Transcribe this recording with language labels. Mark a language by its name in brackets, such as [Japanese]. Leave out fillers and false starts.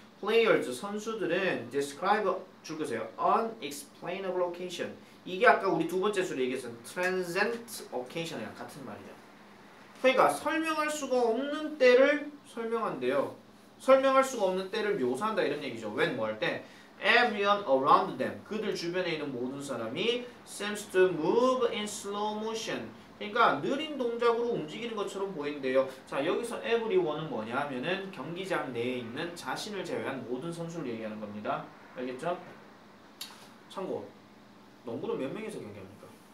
[Korean] Players 선수들은 describe 줄거세요. [English] unexplainable occasion. [Korean] 이게 아까 우리 두 번째 수로 얘기했던 transient occasion이랑 같은 말이에요. 그러니까 설명할 수가 없는 때를 설명한대요. 설명할 수가 없는 때를 묘사한다 이런 얘기죠. [English] when [Korean] 뭐 할 때 [English] everyone around them [Korean] 그들 주변에 있는 모든 사람이 [English] seems to move in slow motion. [Korean] 그러니까 느린 동작으로 움직이는 것처럼 보인대요. 자, 여기서 everyone은 뭐냐 하면은 경기장 내에 있는 자신을 제외한 모든 선수를 얘기하는 겁니다. 알겠죠? 참고 농구는 몇 명이서 경기합니까?